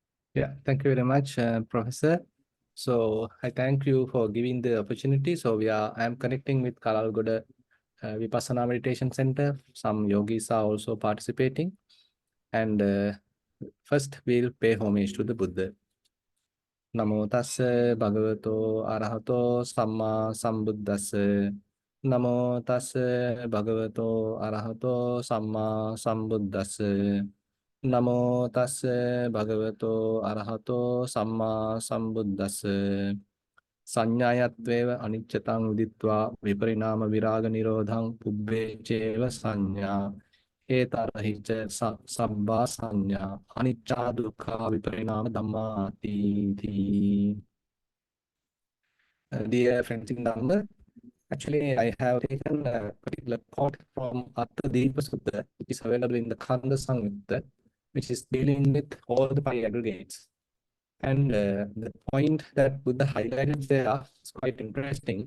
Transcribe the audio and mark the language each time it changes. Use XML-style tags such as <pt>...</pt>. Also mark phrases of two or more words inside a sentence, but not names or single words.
<en>Yeah, thank you very much, Professor. So I thank you for giving the opportunity. So I am connecting with Kalalgoda Vipassana Meditation Center. Some yogis are also participating. And first we'll pay homage to the Buddha.</en> <pi>Namo tassa bhagavato arahato samma sambuddhassa. Namo tassa bhagavato arahato samma sambuddhassa. Namo tassa bhagavato arahato samma sambuddhassa. Sannyayattveva aniccatam uditva viparinama viraga nirodham pubbe cheva sanya. Etarahicha sabbha sanya anicca dukkha viparinama dhammati.</pi> <en>Dear friends in Dhamma, actually I have taken a particular quote from Attha Sutta, which is available in the Kanda Samyutta, which is dealing with all the five aggregates. And the point that Buddha highlighted there is quite interesting.</en>